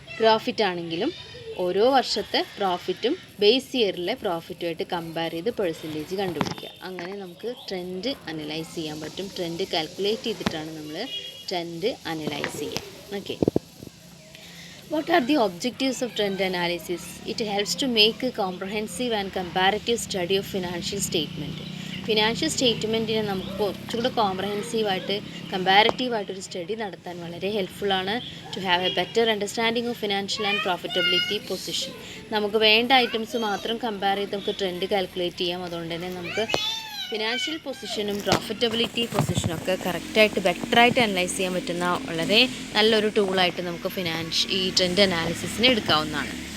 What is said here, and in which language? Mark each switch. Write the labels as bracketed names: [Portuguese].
[Malayalam] Profit ആണെങ്കിലും ഓരോ വർഷത്തെ പ്രോഫിറ്റും ബേസ് ഇയറിലെ പ്രോഫിറ്റുമായിട്ട് കമ്പയർ ചെയ്ത് പെർസെൻറ്റേജ് കണ്ടുപിടിക്കുക. അങ്ങനെ നമുക്ക് ട്രെൻഡ് അനലൈസ് ചെയ്യാൻ പറ്റും. ട്രെൻഡ് കാൽക്കുലേറ്റ് ചെയ്തിട്ടാണ് നമ്മൾ ട്രെൻഡ് അനലൈസ് ചെയ്യുക. [English] Okay, what are the objectives of trend analysis? It helps to make a comprehensive and comparative study of financial statement. [Malayalam] Financial സ്റ്റേറ്റ്മെൻറ്റിനെ നമുക്ക് കുറച്ചുകൂടെ കോംപ്രഹെൻസീവായിട്ട് കമ്പാരറ്റീവായിട്ടൊരു സ്റ്റഡി നടത്താൻ വളരെ ഹെൽപ്ഫുള്ളാണ്. [English] To have a better understanding of financial and profitability position. [Malayalam] നമുക്ക് വേണ്ട items മാത്രം compare ചെയ്ത് നമുക്ക് trend calculate ചെയ്യാം. അതുകൊണ്ട് തന്നെ നമുക്ക് ഫിനാൻഷ്യൽ പൊസിഷനും പ്രോഫിറ്റബിലിറ്റി പൊസിഷനും ഒക്കെ കറക്റ്റായിട്ട് ബെറ്ററായിട്ട് അനലൈസ് ചെയ്യാൻ പറ്റുന്ന വളരെ നല്ലൊരു ടൂളായിട്ട് നമുക്ക് ഈ ട്രെൻഡ് അനാലിസിസിനെ എടുക്കാവുന്നതാണ്.